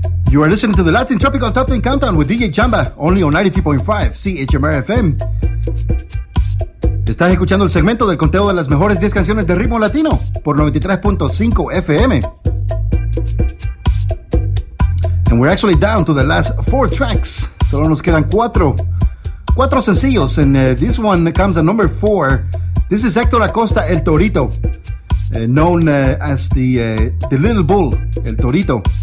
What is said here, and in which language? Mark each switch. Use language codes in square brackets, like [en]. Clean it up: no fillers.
[en] You are listening to the Latin Tropical Top 10 Countdown with DJ Chamba, only on 93.5 CHMR FM. [es] Estás escuchando el segmento del conteo de las mejores 10 canciones de ritmo latino por 93.5 FM. [en] And we're actually down to the last 4 tracks. [es] Solo nos quedan 4. Cuatro sencillos, [en] and this one comes at number 4. This is Héctor Acosta, El Torito, known as the Little Bull, El Torito.